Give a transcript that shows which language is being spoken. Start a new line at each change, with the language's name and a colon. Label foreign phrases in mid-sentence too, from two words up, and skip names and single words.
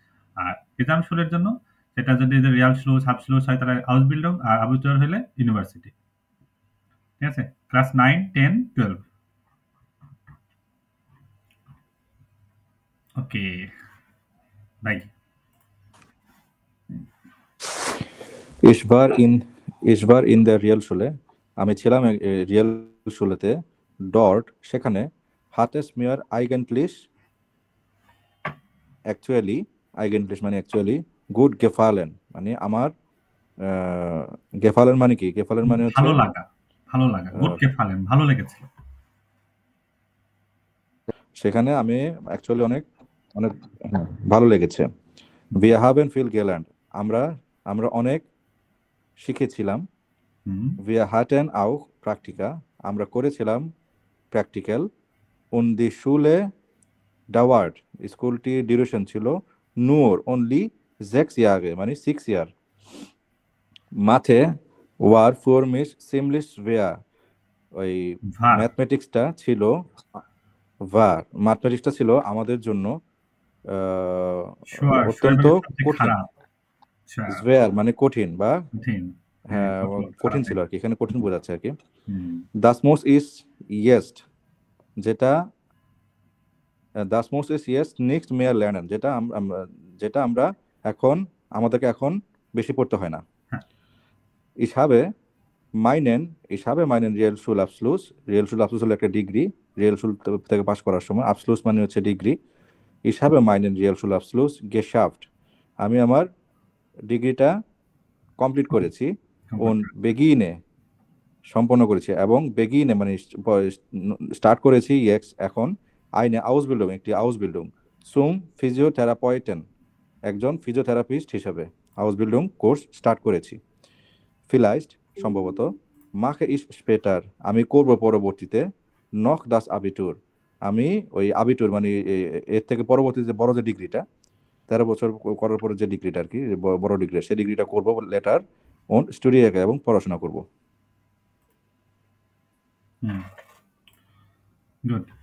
Bangla: আর এক্সাম স্কুলের জন্য সেটা যদি রিয়াল স্কুল সাবস্কুল হয় তাহলে হাউস বিল্ডিং, আর আবিটুর হলে ইউনিভার্সিটি। ঠিক আছে, ক্লাস 9, 10, 12।
English: Okay, bye.
German: Ich war in der Realschule.
Bangla: আমি ছিলাম রিয়েল শুলেতে। Dort সেখানে
German: hat es mir eigentlich
Bangla: মানে
English: actually good
Bangla: gefallen মানে আমার gefallen মানে কি? gefallen মানে হচ্ছে ভালো লাগা গুড gefallen ভালো লেগেছিল। সেখানে আমি অ্যাকচুয়ালি অনেক ভালো লেগেছে।
German: Wir haben viel gelernt
Bangla: আমরা অনেক শিখেছিলাম।
German: Wir hatten auch Praktika
Bangla: আমরা করেছিলাম প্র্যাকটিক্যাল।
German: Und die Schule dauert
Bangla: স্কুলটি ডিউরেশন ছিল
German: nur only 6 Jahre
Bangla: মানে 6 ইয়ার।
German: Mathe war für mich ziemlich schwer
Bangla: ওই ম্যাথমেটিক্সটা ছিল আমাদের জন্য অত্যন্ত কঠিন। schwer মানে কঠিন বা হ্যাঁ কঠিন ছিল আর কি, এখানে কঠিন বোঝাচ্ছে আর কি।
German: Das muss ist jetzt যেটা das muss ist jetzt nicht mehr lernen
Bangla: যেটা আমরা এখন আমাদেরকে এখন বেশি পড়তে হয় না।
German: Ich habe meinen Realschulabschluss
Bangla: হলো একটা ডিগ্রি, রিয়েলশুল থেকে পাস করার সময় আবসলুস মানে হচ্ছে ডিগ্রি।
German: Ich habe meinen Realschulabschluss geschafft
Bangla: আমি আমার ডিগ্রিটা কমপ্লিট করেছি। und beginne সম্পন্ন করেছি এবং beginne মানে স্টার্ট করেছি এখন
German: eine Ausbildung
Bangla: একটি
German: Ausbildung zum Physiotherapeuten
Bangla: একজন ফিজিওথেরাপিস্ট হিসেবে Ausbildung কোর্স স্টার্ট করেছি। vielleicht সম্ভবত
German: mache ich später
Bangla: আমি করব পরবর্তীতে
German: noch das Abitur
Bangla: আমি ওই আবিটুর মানে এর থেকে পরবর্তীতে বড় যে ডিগ্রিটা 13 বছর করার পরে যে ডিগ্রিটা আর কি বড় ডিগ্রি সেই ডিগ্রিটা করব
English: later on
Bangla: স্টুডিয়াকে এবং পড়াশোনা করব। গুড।